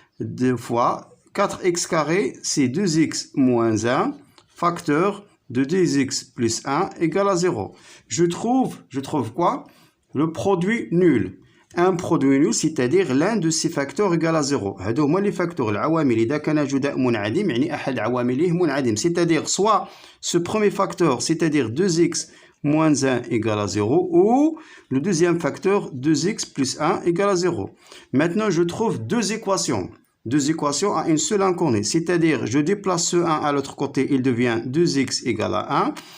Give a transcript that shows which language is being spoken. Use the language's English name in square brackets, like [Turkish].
[French] 2 fois 4x carré c'est 2x moins 1, facteur de 2x plus 1 égale à 0. Je trouve quoi? Le produit nul. Un produit nul, c'est-à-dire l'un de ces facteurs égale à 0. [Arabic] هادو هما [French] les facteurs. [Arabic] العوامل إذا كان جداء منعدم يعني أحد عوامله منعدم. [French] C'est-à-dire soit ce premier facteur, c'est-à-dire 2x moins 1 égale à 0, ou le deuxième facteur 2x plus 1 égale à 0. Maintenant, je trouve deux équations. Deux équations à une seule inconnue. C'est-à-dire, je déplace ce 1 à l'autre côté, il devient 2x égale à 1.